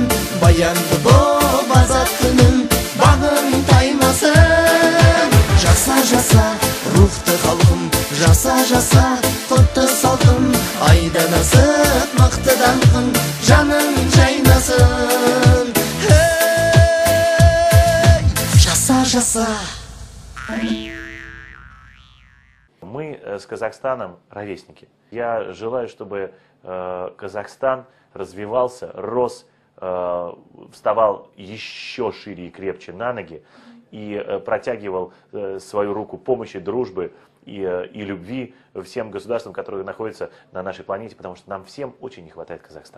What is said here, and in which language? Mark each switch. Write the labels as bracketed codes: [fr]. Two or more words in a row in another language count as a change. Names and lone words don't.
[kk] Баянды бол қазақ күнім, бағын таймасын. Жаса, жаса рухты халқым, жаса, жаса құтты салқын. Айдан асып мықты даңқың, жаның жайнасын. Жаса, жаса. [ru] Мы с Казахстаном ровесники. Я желаю, чтобы Казахстан развивался, рос, вставал еще шире и крепче на ноги и протягивал свою руку помощи, дружбы и любви всем государствам, которые находятся на нашей планете, потому что нам всем очень не хватает Казахстана.